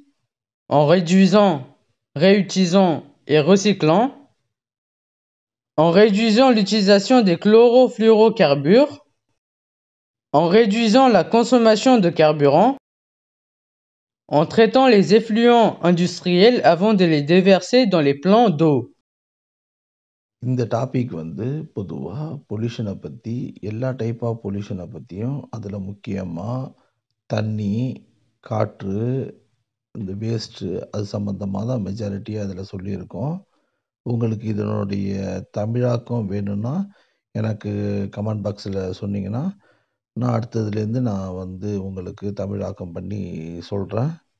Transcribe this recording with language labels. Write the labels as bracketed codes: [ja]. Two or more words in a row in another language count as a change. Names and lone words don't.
[fr] En réduisant, réutilisant et recyclant. En réduisant l'utilisation des chlorofluorocarbures. En réduisant la consommation de carburant. En traitant les effluents industriels avant de les déverser dans les plans d'eau. [ta] இந்த டாபிக் வந்து பொதுவாக பொல்யூஷனை பற்றி எல்லா [en] type of pollution [ta] பற்றியும் அதில் முக்கியமாக தண்ணி, காற்று, இந்த வேஸ்ட்டு அது சம்மந்தமாக தான் மெஜாரிட்டியாக அதில் சொல்லியிருக்கோம். உங்களுக்கு இதனுடைய தமிழாக்கம் வேணும்னா எனக்கு [en] comment box [ta] சொன்னீங்கன்னா நான் அடுத்ததுலேருந்து நான் வந்து உங்களுக்கு தமிழாக்கம் பண்ணி சொல்கிறேன்.